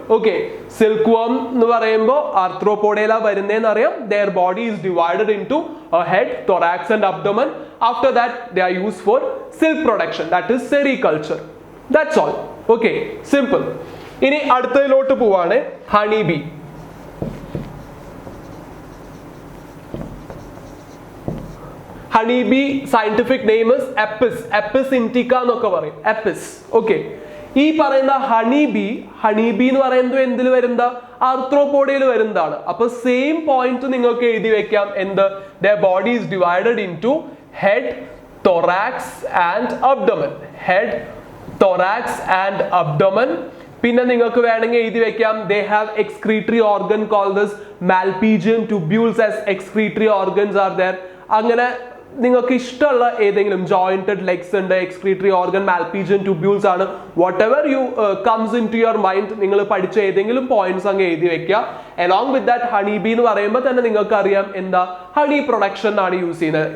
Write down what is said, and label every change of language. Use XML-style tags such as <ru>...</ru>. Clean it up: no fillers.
<ml>Okay, silk warm എന്ന് പറയുമ്പോൾ ആർത്രോപോഡയില വരുന്നതെന്ന് അറിയാം.</ml> <en>Their body is divided into a head, thorax and abdomen. After that they are used for silk production, that is sericulture. That's all. Okay, simple.</en> <ml>ഇനി അടുത്തതിലോട്ട് പോവാണ്. Honey bee.</ml> <en>Honey bee scientific name is Apis indica എന്നൊക്കെ പറയും. Apis.</en> <ml>Okay, ഈ പറയുന്ന honey bee എന്ന് പറയുന്നത് എന്തിൽ വരുന്ന? ആർത്രോപോഡയിൽ വരുന്നതാണ്. അപ്പൊ സെയിം പോയിന്റ് നിങ്ങൾക്ക് എഴുതി വെക്കാം. എന്ത്?</ml> <en>their body is divided into head, thorax and abdomen. head, thorax and abdomen.</en> <ml>പിന്നെ നിങ്ങൾക്ക് വേണമെങ്കിൽ എഴുതി വെക്കാം</ml> <en>they have excretory organ called as Malpighian tubules as excretory organs are there.</en> <ml>അങ്ങനെ നിങ്ങൾക്ക് ഇഷ്ടമുള്ള ഏതെങ്കിലും ജോയിന്റഡ് ലെഗ്സ് ഉണ്ട്, എക്സ്ക്രീറ്ററി ഓർഗൻ, മാൽപീജിയൻ ട്യൂബ്യൂൾസ് ആണ്,</ml> <en>whatever you comes into your mind,</en> <ml>നിങ്ങൾ പഠിച്ച ഏതെങ്കിലും പോയിന്റ്സ് അങ്ങ് എഴുതി വെക്കുക. Along with that honey bee എന്ന് പറയുമ്പോൾ തന്നെ നിങ്ങൾക്ക് അറിയാം എന്താ? ഹണി പ്രൊഡക്ഷൻ ആണ് യൂസ് ചെയ്യുന്നത്.</ml>